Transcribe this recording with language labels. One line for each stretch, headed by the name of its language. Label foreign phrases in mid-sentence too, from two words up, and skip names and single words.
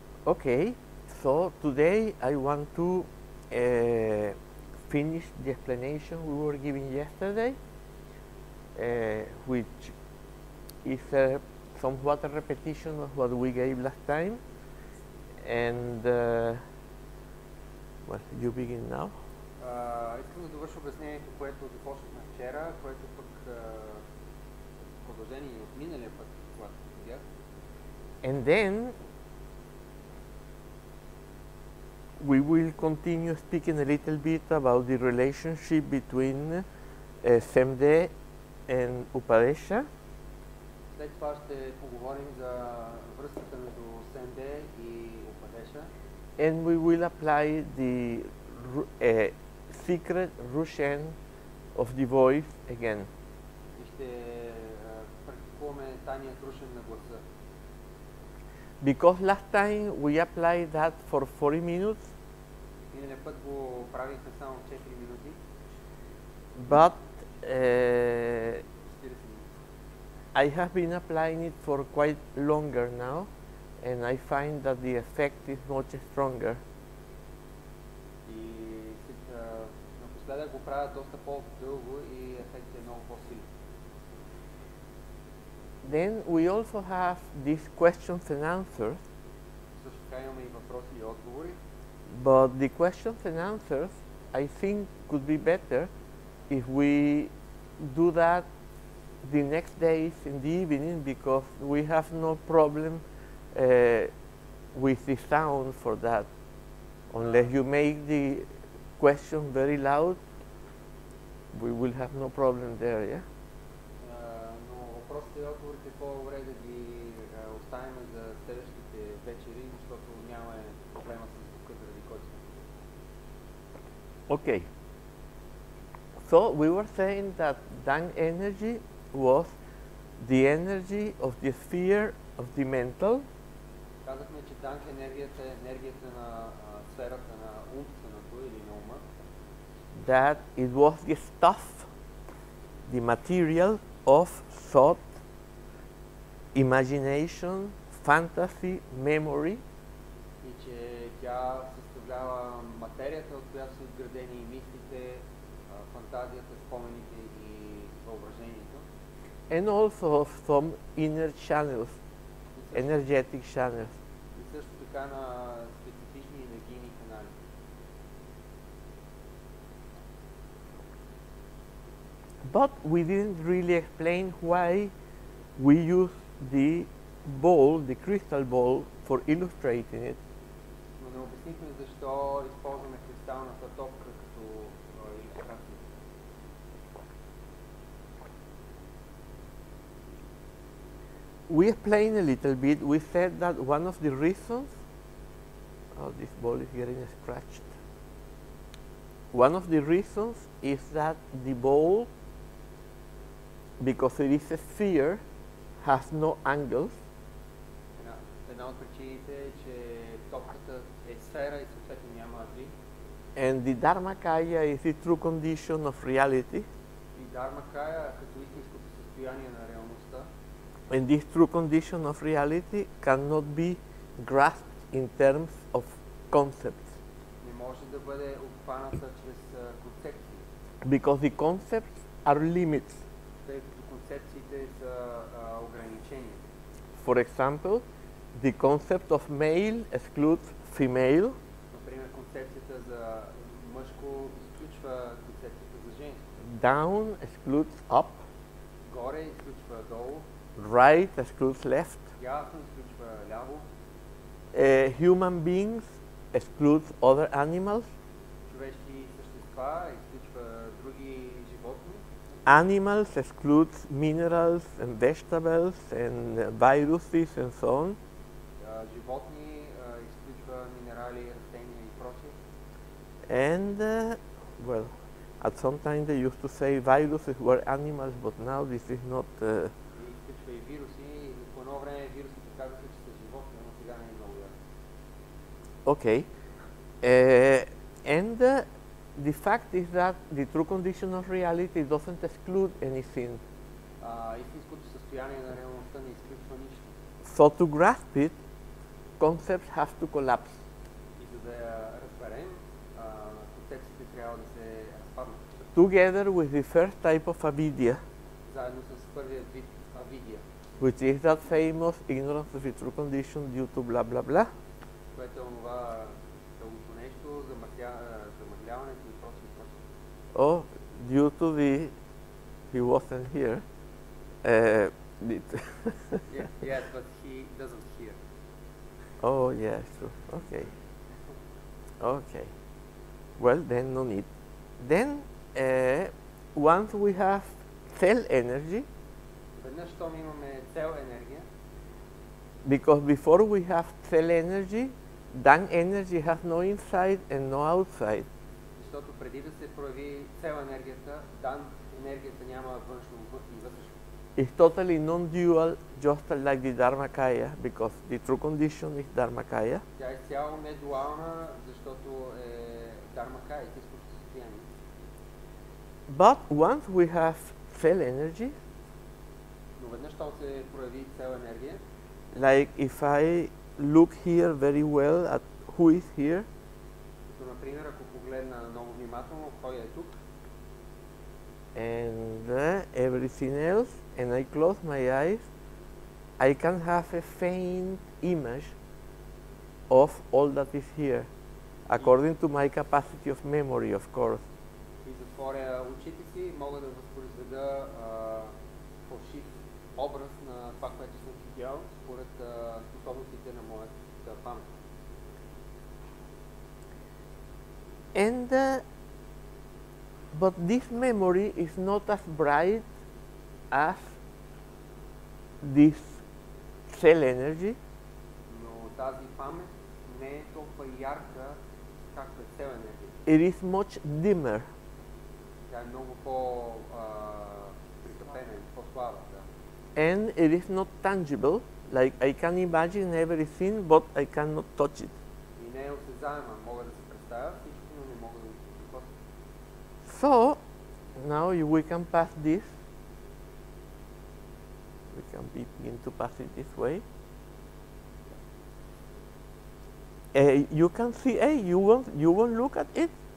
English: Okay, so today I want to finish the explanation we were giving yesterday, which is somewhat a repetition of what we gave last time. And well, you begin now.
Bulgarian: Искам да довърша обяснението, което започнахме вчера, което пък продължение от миналия път, когато видях.
English: And then we will continue speaking a little bit about the relationship between Semde and Upadesha.
Bulgarian: След това ще поговорим за връзката между Семде и Упадеша.
English: And we will apply the secret Russian of the voice again.
Bulgarian: И ще практикуваме тайният рушен на гласа.
English: Because last time we applied that for 40 minutes.
Bulgarian: Миналия път го правихме само 4 минути.
English: But I have been applying it for quite longer now, and I find that the effect is much stronger.
Bulgarian: И напоследък го правя доста по-дълго и ефектът е много по-силен.
English: Then we also have these questions and answers.
Bulgarian: Също така имаме и въпроси и отговори.
English: But the questions and answers, I think, could be better if we do that the next days in the evening, because we have no problem with the sound for that. Unless you make the question very loud, we will have no problem there, yeah?
Bulgarian: Но въпросите и отговорите е по-добре да ги оставим за следващите вечери, защото нямаме проблема с звука, заради който сме.
English: Okay. So we were saying that Dang energy was the energy of the sphere of the mental.
Bulgarian: Казахме, че Данг енергията е енергията на сферата на умственото или на ума.
English: That it was the stuff, the material of thought, imagination, fantasy, memory.
Bulgarian: И че тя съставлява материята, от която са изградени и мислите, фантазията, спомените и въображението.
English: And also of some inner channels, energetic channels.
Bulgarian: И също така на специфични енергийни канали.
English: But we didn't really explain why we use the ball, the crystal ball, for illustrating it.
Bulgarian: Но не обяснихме защо използваме кристалната топка като илюстрация.
English: We explained a little bit. We said that one of the reasons, oh, this ball is getting scratched. One of the reasons is that the ball, because it is a sphere, has no angles.
Bulgarian: Една от причините е, че топката е сфера и съответно няма ъгли.
English: And the Dharmakaya is the true condition of reality.
Bulgarian: И Dharmakaya като истинското състояние на реалността.
English: And this true condition of reality cannot be grasped in terms of concepts.
Bulgarian: Не може да бъде обхваната чрез концепции.
English: Because the concepts are limits.
Bulgarian: Тъй като концепциите са ограничения.
English: For example, the concept of male excludes female.
Bulgarian: Например, концепцията за мъжко изключва концепцията за женско.
English: Down excludes up.
Bulgarian: Горе изключва долу.
English: Right excludes left.
Bulgarian: Дясно изключва ляво.
English: Human beings excludes other animals.
Bulgarian: Човешки същества изключва други животни.
English: Animals excludes minerals and vegetables and viruses and so on.
Bulgarian: Животни изключва минерали, растения и прочее.
English: And well, at some time they used to say viruses were animals, but now this is not.
Bulgarian: Изключва и вируси. По едно време вирусите казаха, че са животни, но сега не е много ясно.
English: Okay. And the fact is that the true condition of reality doesn't exclude anything.
Bulgarian: Истинското състояние на реалността не изключва нищо.
English: So to grasp it, concepts have to collapse.
Bulgarian: И за да я разберем, концепциите трябва да се разпаднат.
English: Together with the first type of avidya,
Bulgarian: Заедно с първият вид авидия,
English: which is that famous ignorance of the true condition due to blah blah blah.
Bulgarian: което е онова дългото нещо, замъгляването и прочее.
English: Oh, due to the, he wasn't here. Yes, but he doesn't hear. Oh, yeah, true. Okay. Okay. Well, then no need. Then, once we have cell energy,
Bulgarian: Веднъж, щом имаме цел енергия,
English: because before we have cell energy, then energy has no inside and no outside.
Bulgarian: защото преди да се прояви цел енергията, енергията няма външно и вътрешно.
English: It's totally non-dual, just like the Dharmakaya, because the true condition is Dharmakaya.
Bulgarian: Тя е цяло недуална, защото е Dharmakaya, истинското състояние.
English: But once we have cell energy,
Bulgarian: Но веднъж щом се прояви цел енергия,
English: like if I look here very well at who is here,
Bulgarian: като например, ако погледна много внимателно, кой е тук,
English: and everything else, and I close my eyes, I can have a faint image of all that is here, according to my capacity of memory, of course.
Bulgarian: и затворя очите си, мога да възпроизведа фалшив образ на това, което съм видял, според способностите на моята памет.
English: And but this memory is not as bright as this cell energy.
Bulgarian: Но тази памет не е толкова ярка, както е цел енергия.
English: It is much dimmer.
Bulgarian: Тя е много по-притъпена, по-слаба. Да.
English: And it is not tangible, like I can imagine everything, but I cannot touch it.
Bulgarian: И не е осезаема. Мога да се представя всичко, но не мога да го докосна.
English: So, now we can pass this. We can begin to pass it this way. You can see, hey, you won't look at it?